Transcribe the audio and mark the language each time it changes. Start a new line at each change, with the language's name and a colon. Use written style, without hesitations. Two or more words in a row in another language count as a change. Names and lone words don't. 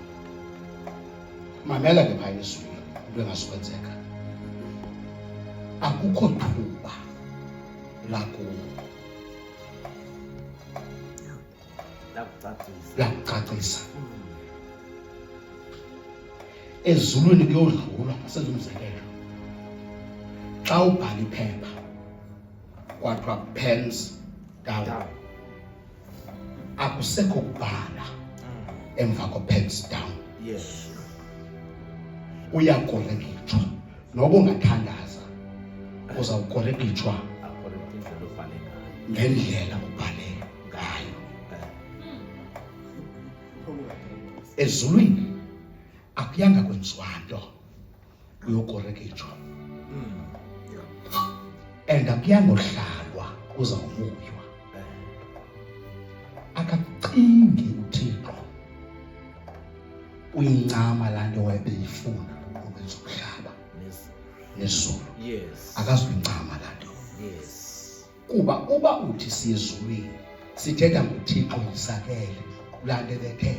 Xhosa: Mamela ke phaya ezulwini into engasukwenzeka, akukho thuba lakucacisa. Ezulwini kuyodlulwa, asenze umzekelo. Xa ubhala iphepha kwathiwa
English: pens down,
Xhosa: akusekho kubhala emva ko-
English: pens down.
Xhosa: Uyakorekithwa, noba ungathandaza uzawukorekithwa ngendlela ubhale ngayo. ezulwini akuyanga kwenziwa nto uyokorekejwa and akuyanga ohlalwa uzawuvuywa akacingi uThixo uyincama laa nto wayebeyifuna ukwenza umhlaba nezulu akazuyincama laa nto kuba uba uthi siyezulwini sithetha ngoThixo yisakele laa nto ebethe